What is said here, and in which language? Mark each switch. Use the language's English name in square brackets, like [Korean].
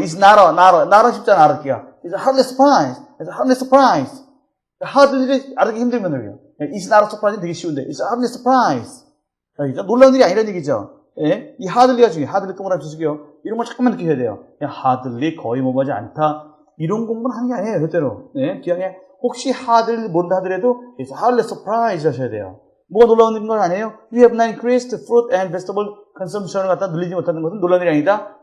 [English] It's not [Korean] 쉽잖아, 알았기가. [English] It's hardly a surprise. It's hardly a surprise. [Korean] hardly를 알기 힘들면 그래요. [English] It's not a surprise [Korean] 는 되게 쉬운데 [English] It's hardly a surprise. [Korean] 알겠죠? 놀라운 일이 아니라는 얘기죠. 이 hardly가 중요해요. hardly 동그라미 주시고요. 이런 걸 잠깐만 느끼셔야 돼요. 그냥 hardly 거의 뭐하지 않다. 이런 공부는 하는 게 아니에요, 절대로. 기왕에 혹시 hardly 뭔다 하더라도 [English] It's hardly a surprise [Korean] 하셔야 돼요. 뭐가 놀라운 건 아니에요? [English] We have not increased fruit and vegetable consumption [Korean] 을 갖다 늘리지 못하는 것은 놀라운 일이 아니다.